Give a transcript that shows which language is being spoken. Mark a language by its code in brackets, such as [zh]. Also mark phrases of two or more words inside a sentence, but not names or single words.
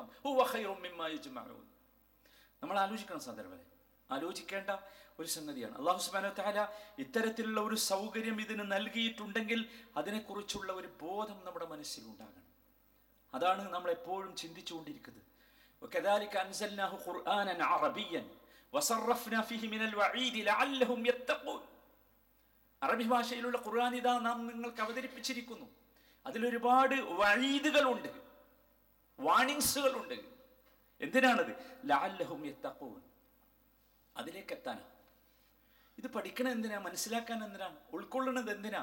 [ar] هو خير مما يجمعون. [ml] നമ്മൾ ആലോചിക്കണം സഹോദരന്മാരെ, ആലോചിക്കേണ്ട ഒരു സംഗതിയാണ്. അല്ലാഹു [ar] سبحانه وتعالى [ml] ഇത്തരത്തിലുള്ള ഒരു സൗകര്യം ഇതിന് നൽകിയിട്ടുണ്ടെങ്കിൽ അതിനെക്കുറിച്ചുള്ള ഒരു ബോധം നമ്മുടെ മനസ്സിൽ ഉണ്ടാകണം. അതാണ് നമ്മൾ എപ്പോഴും ചിന്തിച്ചുകൊണ്ടിരിക്കുന്നത്. [ar] وكذلك أنزلناه قرآنا عربيا وصرفنا فيه من الوعيد لعلهم يتقون. [ml] അറബി ഭാഷയിലുള്ള ഖുർആൻ ഇതാ നാം നിങ്ങൾക്ക് അവതരിപ്പിച്ചിരിക്കുന്നു. അതിലൊരുപാട് വഈദുകളുണ്ട്, വാർണിംഗ്സുകളുണ്ട്. എന്തിനാണത്? [ar] لعلهم يتقون, [ml] അതിലേക്ക് എത്താനാണ്. ഇത് പഠിക്കണം എന്തിനാ? മനസ്സിലാക്കാൻ എന്തിനാ? ഉൾക്കൊള്ളുന്നത് എന്തിനാ?